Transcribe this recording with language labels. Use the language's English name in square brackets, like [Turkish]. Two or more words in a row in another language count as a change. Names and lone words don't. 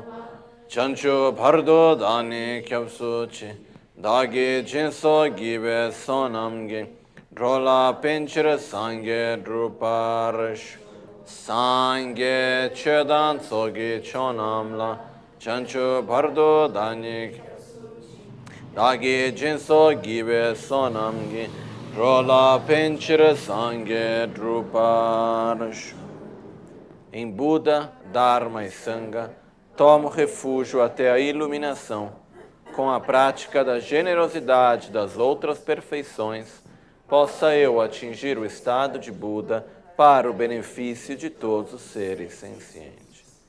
[Tibetan] བྱང་ཆུབ་བར་དུ་བདག་ནི་སྐྱབས་སུ་མཆི། བདག་གིས་སྦྱིན་སོགས་བགྱིས་པའི་བསོད་ནམས་ཀྱིས། འགྲོ་ལ་ཕན་ཕྱིར་སངས་རྒྱས་འགྲུབ་པར་ཤོག། སངས་རྒྱས་ཆོས་དང་ཚོགས་ཀྱི་མཆོག་རྣམས་ལ། བྱང་ཆུབ་བར་དུ་བདག་ནི། བདག་གིས་སྦྱིན་སོགས་བགྱིས་པའི་བསོད་ནམས་ཀྱིས། འགྲོ་ལ་ཕན་ཕྱིར་སངས་རྒྱས་འགྲུབ་པར་ཤོག. [Portuguese] Em Buda, Dharma e Sangha, tomo refúgio até a iluminação. Com a prática da generosidade das outras perfeições, possa eu atingir o estado de Buda para o benefício de todos os seres sencientes.